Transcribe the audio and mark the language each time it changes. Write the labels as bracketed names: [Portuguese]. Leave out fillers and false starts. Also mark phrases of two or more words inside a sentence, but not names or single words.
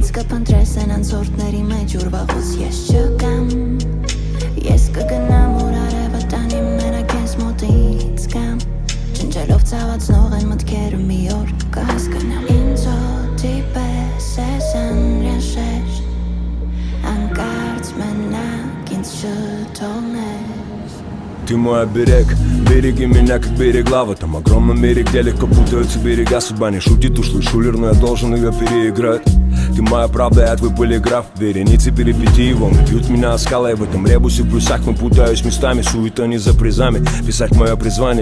[Armenian] փնտրես են անցորդների մեջ ուր վաղուց ես չկամ Ես կգնամ ուր արևը տանի մենակ ես մոտից կամ Չնջելով ցավացնող են մտքերը մի օր կհասկանամ Ինձ օդի պես ես անհրաժեշտ Անկարծ մենակ ինձ չթողնես [Russian] Ты мой береги меня как берег лавы Там огромный берег, где легко путаются берега Судьба не шутит, ушлый шулер, но я должен ее переиграть Ты моя правда, я твой полиграф Вереницы перипетий, волны бьют меня о скалы В этом ребусе в плюсах мы путаюсь местами Суета не за призами, писать мое призвание